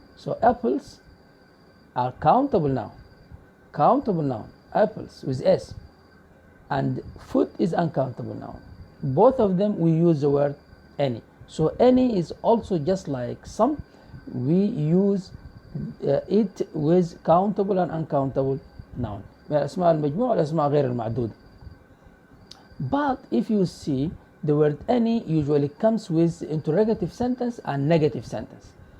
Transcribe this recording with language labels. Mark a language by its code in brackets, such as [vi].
[en] So apples are countable noun. Countable noun, apples with s. And food is uncountable noun. Both of them we use the word any. So any is also just like some. We use it with countable and uncountable noun. [ar] من الأسماء المجموعة والأسماء غير المعدودة. [en] But if you see, the word any usually comes with interrogative sentence and negative sentence.